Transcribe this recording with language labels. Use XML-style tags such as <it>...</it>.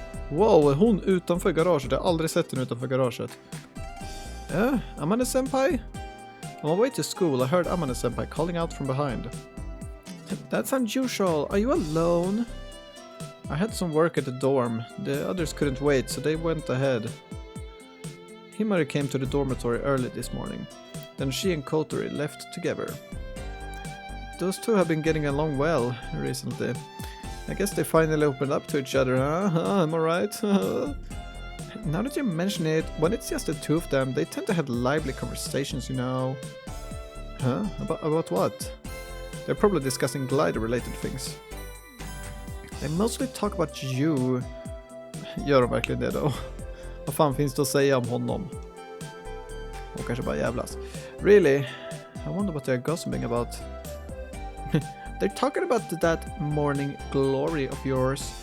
<sv>Wow, är hon utanför garaget? Jag har aldrig sett henne utanför garaget.</sv> <en>Yeah, Amane-senpai? On my way to school, I heard Amane-senpai calling out from behind. That's unusual. Are you alone? I had some work at the dorm. The others couldn't wait, so they went ahead. Himari came to the dormitory early this morning. Then she and Kotori left together. Those two have been getting along well recently. I guess they finally opened up to each other, huh? Am I right? Now that you mention it, when it's just the two of them, they tend to have lively conversations, you know. Huh? About what? They're probably discussing glider-related things. They mostly talk about you.</en> <sv>Gör de verkligen det då? Vad fan finns det att säga om honom? Och kanske bara jävlas. Really?</sv> <en>I wonder what they're gossiping about. They're talking about that morning glory of yours.</en>